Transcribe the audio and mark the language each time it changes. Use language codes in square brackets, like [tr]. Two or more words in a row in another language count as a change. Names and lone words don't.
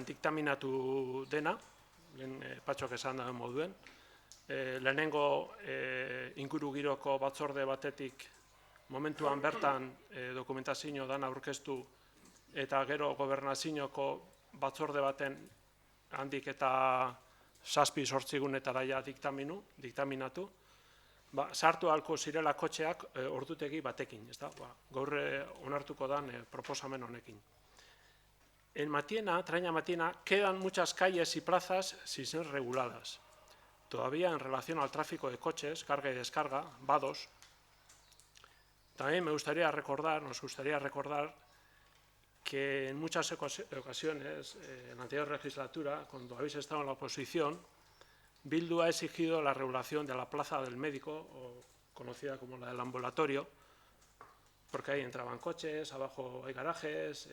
[eu] diktaminatu dena, Patxok esan da moduen, lehenengo ingurugiroko batzorde batetik momentuan bertan dokumentazio dan aurkeztu eta gero gobernazioko batzorde baten handik eta 7-8 gunetara ja diktaminatu, sartu ahalko zirela kotxeak ordutegi batekin, gaur onartuko dan proposamen honekin. [es] en Matiena, Traña Matiena, quedan muchas calles y plazas sin ser reguladas. Todavía en relación al tráfico de coches, carga y descarga, vados. También nos gustaría recordar que en muchas ocasiones, en la anterior legislatura, cuando habéis estado en la oposición, Bildu ha exigido la regulación de la plaza del médico, o conocida como la del ambulatorio, porque ahí entraban coches, abajo hay garajes.